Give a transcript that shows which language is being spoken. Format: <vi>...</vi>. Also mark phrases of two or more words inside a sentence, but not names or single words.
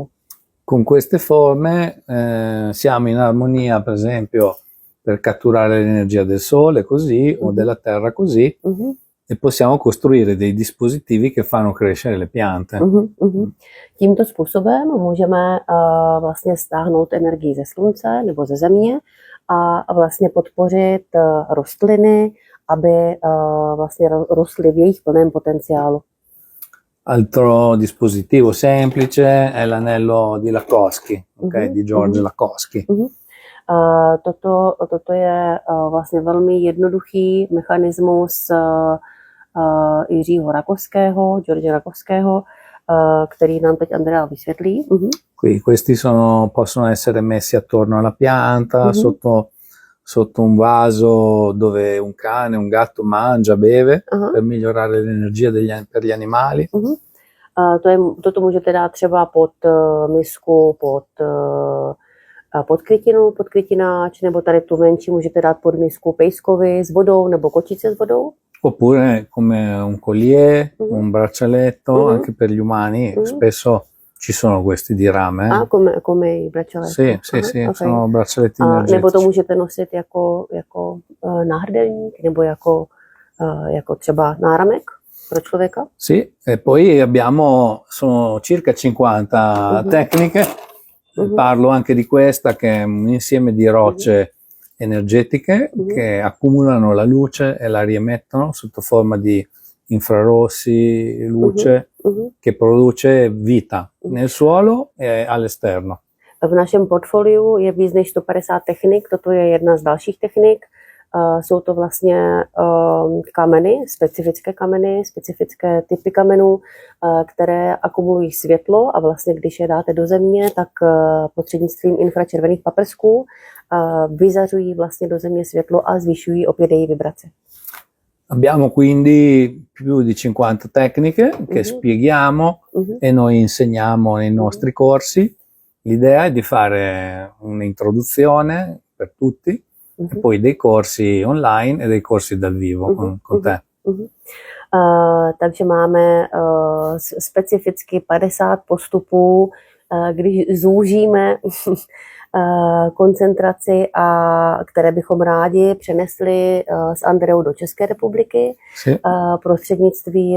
<it>Con queste forme siamo in armonia, per esempio, per catturare l'energia del Sole così o della Terra così e possiamo costruire dei dispositivi che fanno crescere le piante.</it> <cs>Tímto způsobem můžeme vlastně stáhnout energii ze slunce nebo ze země a vlastně podpořit rostliny, aby vlastně rostly v jejich plném potenciálu.</cs> <it>Altro dispositivo semplice è l'anello di Lakosky, di George Lakosky.</it> <cs>Toto je vlastně velmi jednoduchý mechanismus Jiřího Rakoského, George Rakoského, který nám teď Andrea vysvětlí.</cs> <it>Qui questi possono essere messi attorno alla pianta, sotto un vaso dove un cane, un gatto mangia, beve, per migliorare l'energia per gli animali.</it> <cs>Toto můžete dát třeba pod misku, pod květináč, nebo tady tu menší můžete dát pod misku pejskovi s vodou nebo kočice s vodou.</cs> <it>Oppure come un collier, un braccialetto, anche per gli umani, spesso ci sono questi di rame. Come i braccialetti. Sì, Okay. sono braccialetti</it> <cs>Nebo to</cs> <it>energetici.</it> <cs>můžete nosit jako náhrdelník nebo jako třeba náramek pro člověka?</cs> <it>Sì, e poi sono circa 50 tecniche, parlo anche di questa che è un insieme di rocce energetiche che accumulano la luce e la riemettono sotto forma di infrarossi, luce che produce vita nel suolo e all'esterno.</it> <cs>V našem portfoliu je víc než 150 technik, toto je jedna z dalších technik. Jsou to vlastně kameny, specifické typy kamenů, které akumulují světlo a vlastně když je dáte do země, tak prostřednictvím infračervených paprsků vyzařují vlastně do země světlo a zvyšují opět její vibraci.</cs> <it>Abbiamo quindi più di 50 tecniche che spieghiamo e noi insegniamo nei nostri corsi. L'idea è di fare un'introduzione per tutti e poi dei corsi online e dei corsi dal vivo con te.</it> <cs>Takže máme specificky 50 postupů, když zúžíme koncentraci, které bychom rádi přenesli s Andreou do České republiky prostřednictvím</cs>